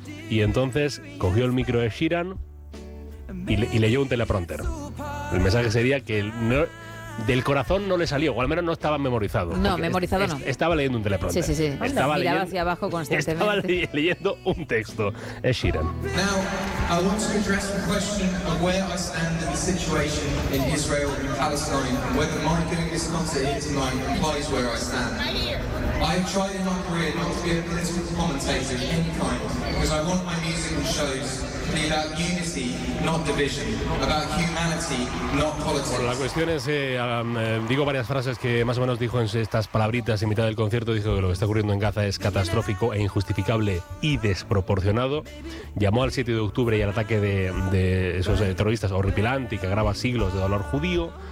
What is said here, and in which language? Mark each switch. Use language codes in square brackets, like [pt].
[es] Y entonces cogió el micro de Sheeran y leyó un teleprompter. El mensaje sería que del corazón no le salió, o al menos no estaba memorizado. No, memorizado no. Estaba leyendo un teleprompter. Sí, sí, sí. Estaba leyendo, miraba hacia abajo constantemente. Estaba leyendo un texto. Ed Sheeran. [en] Now, I want to address the question of where I stand in the situation in Israel and Palestine, whether my doing this concert here tonight implies where I stand. I've tried in my career not to be a political commentator of any kind, because I want my music and shows to be about unity, not division, about humanity, not politics. [es] Bueno, la cuestión es, digo varias frases que más o menos dijo en estas palabritas en mitad del concierto. Dijo que lo que está ocurriendo en Gaza es catastrófico e injustificable y desproporcionado. Llamó al 7 de octubre y al ataque de esos terroristas horripilante y que agrava siglos de dolor judío.